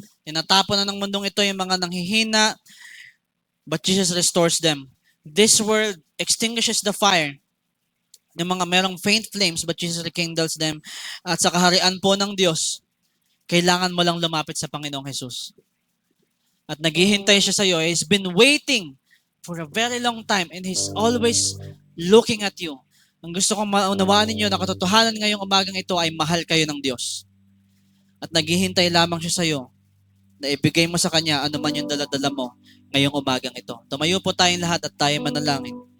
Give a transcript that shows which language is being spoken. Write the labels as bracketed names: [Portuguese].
[Filipino] Tinatapon na ng mundong ito yung mga nanghihina, [English] but Jesus restores them. This world extinguishes the fire. Yung mga merong faint flames, but Jesus rekindles them. [Filipino] At sa kaharian po ng Diyos, kailangan mo lang lumapit sa Panginoong Jesus. At naghihintay siya sa iyo. [English] He's been waiting for a very long time and He's always looking at you. [Filipino] Ang gusto kong maunawaan ninyo na katotohanan ngayong umagang ito ay mahal kayo ng Diyos. At naghihintay lamang siya sa iyo na ibigay mo sa Kanya ano man yung dala-dala mo ngayong umagang ito. Tumayo po tayong lahat at tayo manalangin.